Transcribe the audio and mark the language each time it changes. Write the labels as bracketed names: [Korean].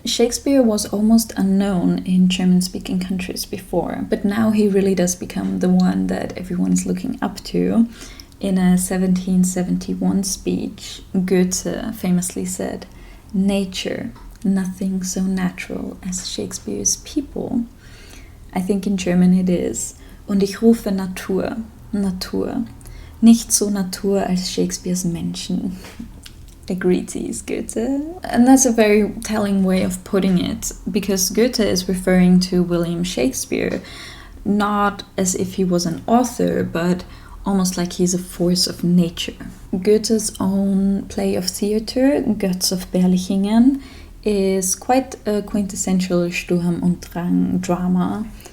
[English] Shakespeare was almost unknown in German-speaking countries before, but now he really does become the one that everyone is looking up to. In a 1771 speech, Goethe famously said, "Nature, nothing so natural as Shakespeare's people." I think in German it is, [German] "Und ich rufe Natur, Natur, nicht so Natur als Shakespeare's Menschen." [English] Agreed, Goethe. And that's a very telling way of putting it, because Goethe is referring to William Shakespeare, not as if he was an author, but almost like he's a force of nature. Goethe's own play of theatre, Götz of Berlichingen, is quite a quintessential Sturm und Drang drama.